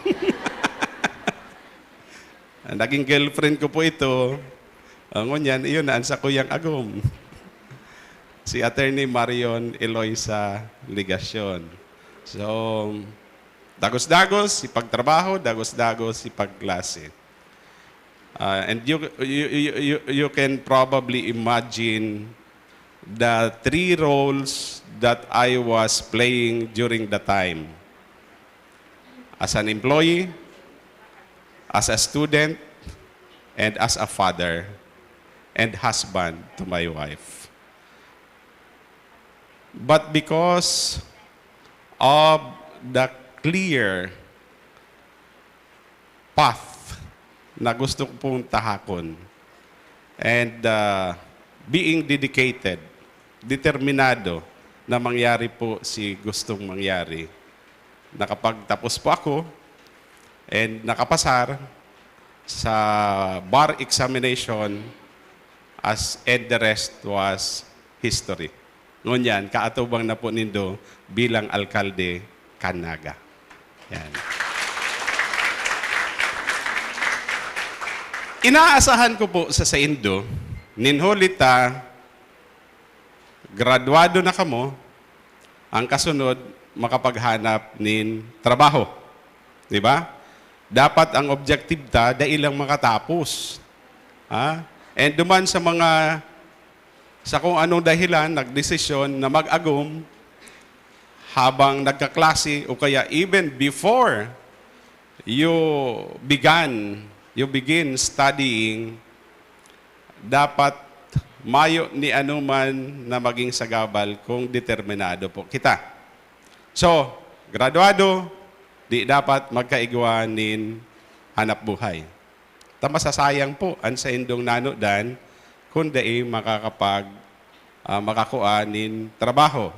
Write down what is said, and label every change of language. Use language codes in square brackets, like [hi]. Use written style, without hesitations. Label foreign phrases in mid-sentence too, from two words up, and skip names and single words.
[tl] Naging girlfriend ko po ito. [bik] Ngunyan, iyon na, sa kuyang agum. Si Attorney Marion Eloisa Ligasyon. So, dagos-dagos, ipagtrabaho, dagos-dagos, ipagklase. [en] And you can probably imagine the 3 roles that I was playing during the time. As an employee, as a student, and as a father and husband to my wife. But because of the clear path [tl] na gusto ko pong tahakon [en] and being dedicated, [bik] determinado na mangyari po si gustong mangyari. Nakapagtapos po ako [en] and [bik] nakapasar sa [en] bar examination and the rest was history. [bik] Ngunyan, kaatubang na po nindo bilang alkalde Kanaga. [tl] Yan. [bik] Inaasahan ko po sa Indo, ninholita, graduado na kamo, ang kasunod, makapaghanap nin trabaho. [tl] Di ba? [bik] Dapat ang objective ta, dailang makatapos. And duman sa kung anong dahilan, nagdesisyon na mag-agum habang nagkaklase o kaya [en] even before you begin studying, [bik] dapat mayo ni anuman na maging sagabal kung determinado po kita. So, graduado, di dapat magkaigwanin hanap buhay. Masasayang po ang sa indong nanodan kung di makakuanin trabaho.